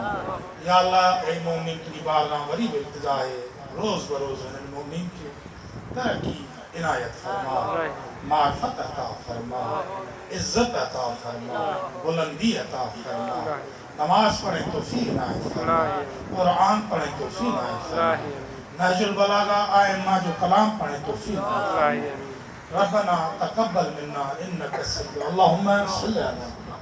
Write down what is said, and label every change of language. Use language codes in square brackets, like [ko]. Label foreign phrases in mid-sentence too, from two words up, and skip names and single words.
[sd] या अल्लाह ए मोमिन तुझी बारगाह वरी बि इल्तिजा है, रोज़ बरोज़ इन्हनि मोमिन खे तरक्की इनायत फरमा, मार्फत अता फरमा, इज्जत अता फरमा, बुलंदी अता फरमा, नमाज पढ़े तौफ़ीक़ इनायत फरमा, कुरान पढ़े तौफ़ीक़ इनायत फरमा, नहजुल बलागा आइम्मा जो कलाम पढ़े तौफ़ीक़ इनायत फरमा। [ar] ربنا تقبل منا إنك سميع اللهم صل على